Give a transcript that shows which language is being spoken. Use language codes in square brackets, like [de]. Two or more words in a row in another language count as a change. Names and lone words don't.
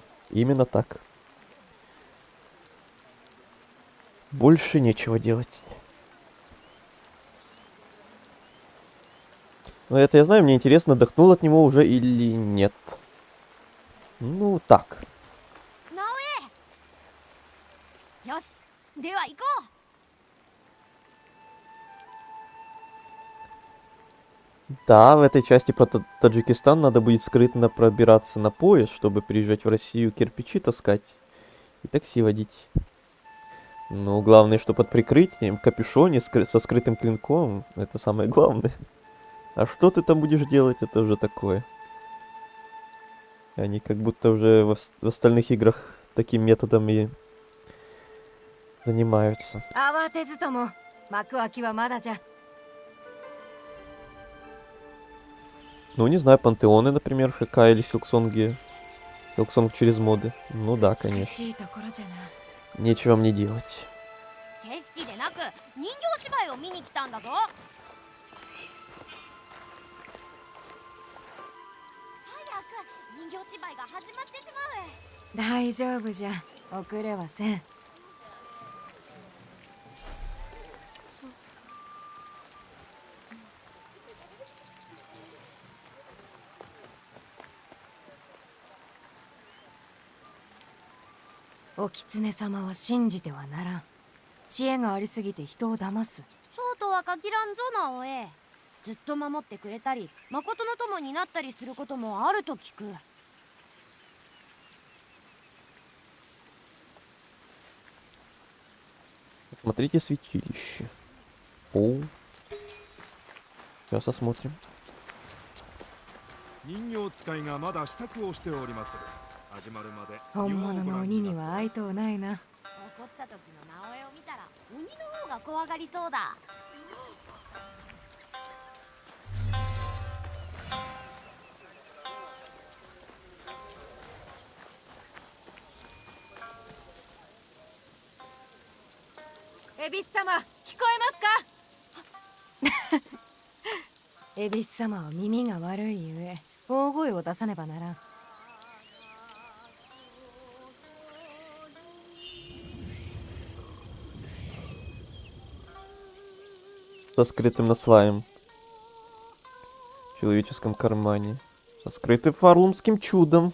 [ru] Именно так. Больше нечего делать. Но это я знаю, мне интересно, отдохнул от него уже или нет. Ну, так. [ja] 直江よしでは行こう [ru] Да, в этой части про Таджикистан надо будет скрытно пробираться на поезд, чтобы приезжать в Россию кирпичи таскать и такси водить. Но главное, что под прикрытием, в капюшоне со скрытым клинком, это самое главное. А что ты там будешь делать, это уже такое. Они как будто уже в остальных играх таким методом и занимаются. [ja] 慌てずとも幕開きはまだじゃ。 [ru] Ну, не знаю, пантеоны, например, ХК или Силксонги. Силксонг через моды. Ну да, [ja] 美 [ru] конечно. [ja] しいところじゃな。 [ru] Нечего мне делать. [ja] 景色でなく人形芝居を見に来たんだぞ早く人形芝居が始まってしまう大丈夫じゃ。遅れはせん。お狐様は信じてはならん。知恵がありすぎて人を騙す。そうとは限らんぞ直江ずっと守ってくれたり誠の友になったりすることもあると聞く [ru] Смотрите святилище. О. Сейчас осмотрим. [ja] 人形使いがまだ支度をしております始まるまで本物の鬼には会いとうないな。怒った時の直江を見たら鬼の方が怖がりそうだ恵比寿様、聞こえますか恵比寿様は耳が悪いゆえ大声を出さねばならん。 [ru] Со скрытым насваем. В человеческом кармане. Со скрытым фарлумским чудом.